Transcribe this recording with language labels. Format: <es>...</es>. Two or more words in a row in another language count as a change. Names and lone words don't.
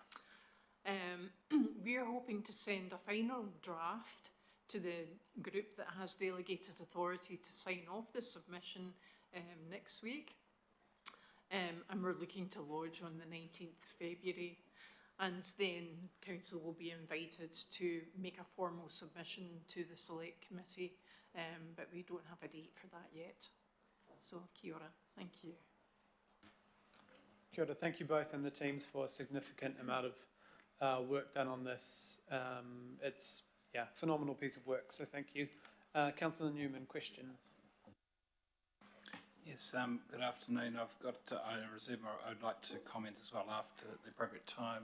<en>We are hoping to send a final draft to the group that has delegated authority to sign off the submission next week. And we're looking to lodge on the 19th of February. And then council will be invited to make a formal submission to the select committee, but we don't have a date for that yet. So,</en> <mi>kia ora,</mi> <en>thank you.</en> <mi>Kia ora,</mi> <en>thank you both and the teams for a significant amount of work done on this. It's a phenomenal piece of work, so thank you. Councillor Newman, question. Yes, good afternoon. I've got, I would like to comment as well after the appropriate time.</en>